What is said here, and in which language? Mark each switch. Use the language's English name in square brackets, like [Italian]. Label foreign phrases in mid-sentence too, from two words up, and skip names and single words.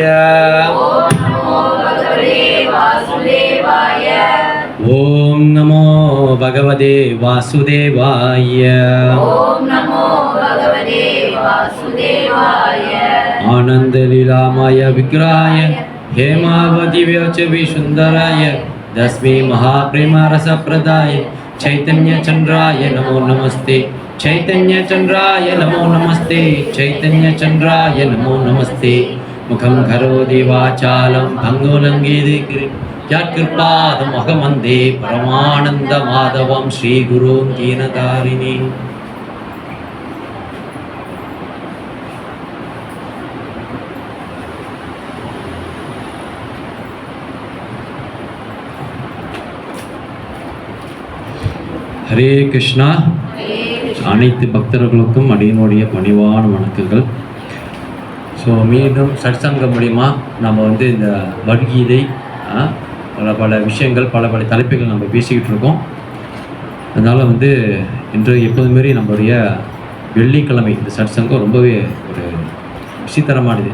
[Sanskrit] ॐ नमो भगवते वासुदेवाय. ॐ नमो भगवते वासुदेवाय. ॐ नमो भगवते वासुदेवाय. आनन्द लीलामय विक्राय हेमावती व्योचवी सुंदराय दस्मै महाप्रेम रसप्रदाय चैतन्य चंद्राय नमो नमस्ते. चैतन्य चंद्राय नमो नमस्ते. चैतन्य चंद्राय नमो नमस्ते. मुखं करोति वाचालं भङ्गोलङ्घयति यत्कृपादम् अहमन्दे परमानन्द माधवं श्रीगुरुं दीनतारिणी. [Tamil] ஹரே கிருஷ்ணா. அனைத்து பக்தர்களுக்கும் அடியினுடைய பணிவான வணக்கங்கள். ஸோ மீண்டும் சத்சங்கம் மூலிமா நம்ம வந்து இந்த பகவத்கீதை பல விஷயங்கள் பல தலைப்புகள் நம்ம பேசிக்கிட்டு இருக்கோம். அதனால் வந்து இன்று எப்போது மாரி நம்மளுடைய வெள்ளிக்கிழமை இந்த சத்சங்கம் ரொம்பவே ஒரு விசித்திரமானது.